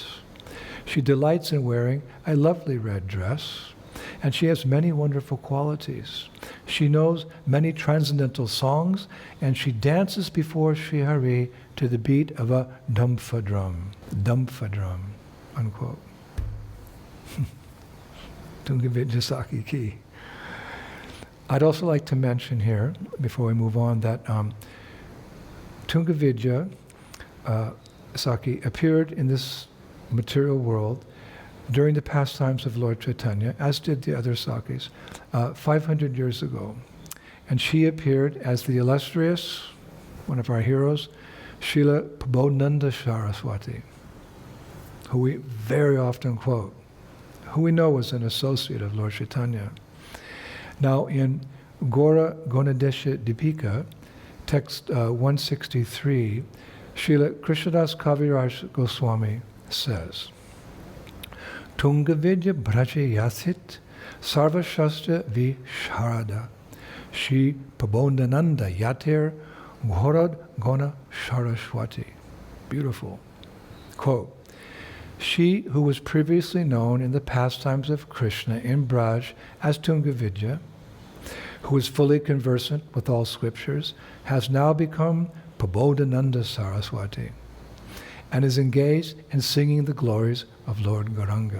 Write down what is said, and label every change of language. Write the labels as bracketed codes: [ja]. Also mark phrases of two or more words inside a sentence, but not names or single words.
[en] She delights in wearing a lovely red dress, and she has many wonderful qualities. She knows many transcendental songs, and she dances before Sri Hari to the beat of a dumpha drum, unquote." Tungavidya Sakhi ki. I'd also like to mention here, before we move on, that Tungavidya Sakhi appeared in this material world during the pastimes of Lord Chaitanya, as did the other Sakhis, 500 years ago. And she appeared as the illustrious, one of our heroes, Srila Prabodhananda Saraswati, who we very often quote, who we know was an associate of Lord Chaitanya. Now in Gaura Gonadesha Dipika, text 163, Srila Krishnadas Kaviraj Goswami says, [sa] "तुङ्गविद्या ब्रज यासित् सर्व शास्त्र वि शारदा श्री प्रबोधानन्द यतिर् घोरद् गोण सरस्वती." [en] Beautiful. Quote, "She who was previously known in the pastimes of Krishna in Braj as Tungavidya, who is fully conversant with all scriptures, has now become Prabodhananda Saraswati and is engaged in singing the glories of Lord Gauranga."